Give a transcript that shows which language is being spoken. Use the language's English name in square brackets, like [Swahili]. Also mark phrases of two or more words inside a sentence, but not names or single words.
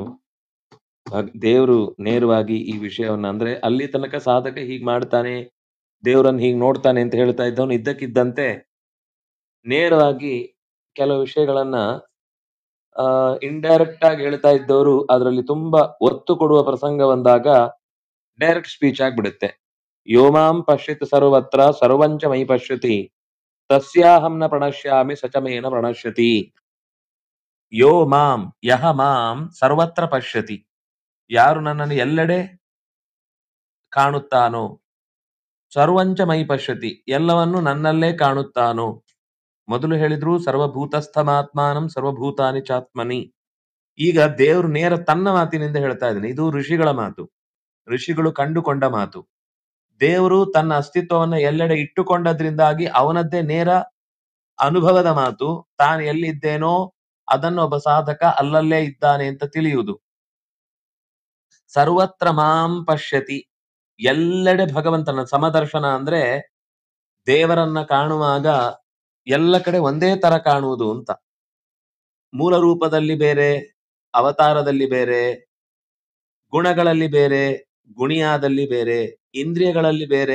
[Kannada] ದೇವರು ನೇರವಾಗಿ ಈ ವಿಷಯವನ್ನ, ಅಂದ್ರೆ ಅಲ್ಲಿ ತನಕ ಸಾಧಕ ಹೀಗ್ ಮಾಡ್ತಾನೆ, ದೇವರನ್ನ ಹೀಗ್ ನೋಡ್ತಾನೆ ಅಂತ ಹೇಳ್ತಾ ಇದ್ದವನು ಇದ್ದಕ್ಕಿದ್ದಂತೆ ನೇರವಾಗಿ ಕೆಲವು ವಿಷಯಗಳನ್ನ ಇಂಡೈರೆಕ್ಟ್ ಆಗಿ ಹೇಳ್ತಾ ಇದ್ದವರು ಅದರಲ್ಲಿ ತುಂಬಾ ಒತ್ತು ಕೊಡುವ ಪ್ರಸಂಗ ಬಂದಾಗ [English] direct speech [Kannada] ಆಗ್ಬಿಡುತ್ತೆ. [Sanskrit] ಯೋಮಾಂ ಪಶ್ಯತಿ ಸರ್ವತ್ರ ಸರ್ವಂಚ ಮೈ ಪಶ್ಯತಿ ತಸ್ಯಾಹಂ ನ ಪ್ರಣಶ್ಯಾಮಿ ಸಚಮೇನ ಪ್ರಣಶ್ಯತಿ. ಯೋ ಮಾಂ ಯಹ ಮಾಂ ಸರ್ವತ್ರ ಪಶ್ಯತಿ, [Kannada] ಯಾರು ನನ್ನನ್ನು ಎಲ್ಲೆಡೆ ಕಾಣುತ್ತಾನೋ, [Sanskrit] ಸರ್ವಂಚ ಮೈ ಪಶ್ಯತಿ, [Kannada] ಎಲ್ಲವನ್ನು ನನ್ನಲ್ಲೇ ಕಾಣುತ್ತಾನೋ. ಮೊದಲು ಹೇಳಿದ್ರು [Sanskrit] ಸರ್ವಭೂತಸ್ಥಮಾತ್ಮಾನಂ ಸರ್ವಭೂತಾನಿ ಚಾತ್ಮನಿ. [Kannada] ಈಗ ದೇವರು ನೇರ ತನ್ನ ಮಾತಿನಿಂದ ಹೇಳ್ತಾ ಇದ್ದಾನೆ. ಇದು ಋಷಿಗಳ ಮಾತು, ಋಷಿಗಳು ಕಂಡುಕೊಂಡ ಮಾತು. ದೇವರು ತನ್ನ ಅಸ್ತಿತ್ವವನ್ನ ಎಲ್ಲೆಡೆ ಇಟ್ಟುಕೊಂಡದ್ರಿಂದಾಗಿ ಅವನದ್ದೇ ನೇರ ಅನುಭವದ ಮಾತು. ತಾನು ಎಲ್ಲಿದ್ದೇನೋ ಅದನ್ನು ಒಬ್ಬ ಸಾಧಕ ಅಲ್ಲಲ್ಲೇ ಇದ್ದಾನೆ ಅಂತ ತಿಳಿಯುವುದು. [Sanskrit] ಸರ್ವತ್ರ ಮಾಂ ಪಶ್ಯತಿ, [Kannada] ಎಲ್ಲೆಡೆ ಭಗವಂತನ ಸಮದರ್ಶನ ಅಂದ್ರೆ ದೇವರನ್ನ ಕಾಣುವಾಗ ಎಲ್ಲ ಕಡೆ ಒಂದೇ ತರ ಕಾಣುವುದು ಅಂತ. ಮೂಲ ರೂಪದಲ್ಲಿ ಬೇರೆ, ಅವತಾರದಲ್ಲಿ ಬೇರೆ, ಗುಣಗಳಲ್ಲಿ ಬೇರೆ, ಗುಣಿಯಾದಲ್ಲಿ ಬೇರೆ, ಇಂದ್ರಿಯಗಳಲ್ಲಿ ಬೇರೆ,